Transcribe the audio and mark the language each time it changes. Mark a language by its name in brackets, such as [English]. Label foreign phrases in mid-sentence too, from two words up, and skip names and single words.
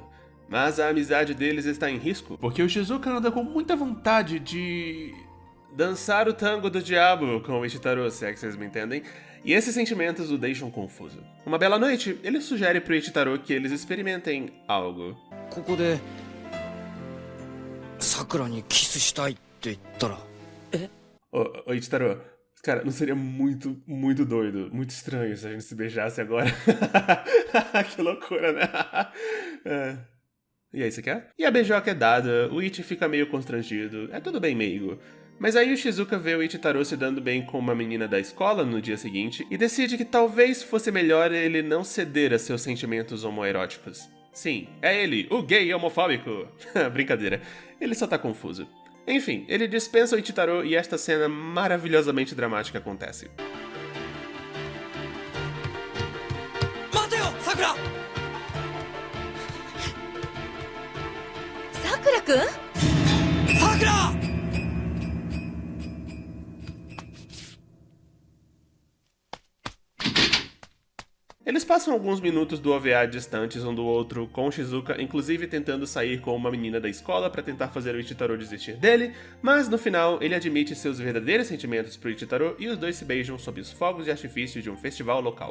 [Portuguese] Mas a amizade deles está em risco, porque o Shizuka anda com muita vontade de dançar o tango do diabo com o Ichitaro, se é que vocês me entendem, e esses sentimentos o deixam confuso. Uma bela noite, ele sugere pro Ichitaro que eles experimentem algo. [Japanese] ここで桜にキスしたいって言ったら [Portuguese] Ô, Ichitaro, cara, não seria muito doido, muito estranho se a gente se beijasse agora? Que loucura, né? E aí, você quer? E a beijoca é dada, o Ichi fica meio constrangido, é tudo bem meigo. Mas aí o Shizuka vê o Ichitaro se dando bem com uma menina da escola no dia seguinte e decide que talvez fosse melhor ele não ceder a seus sentimentos homoeróticos. Sim, é ele, o gay homofóbico. Brincadeira, ele só tá confuso. Enfim, ele dispensa o Ichitaro e esta cena maravilhosamente dramática acontece. [Japanese] 待てよさくら Sakura-kun? さくら [Portuguese] Eles passam alguns minutos do OVA distantes um do outro, com o Shizuka inclusive tentando sair com uma menina da escola pra tentar fazer o Ichitaro desistir dele, mas no final ele admite seus verdadeiros sentimentos pro Ichitaro e os dois se beijam sob os fogos de artifício de um festival local.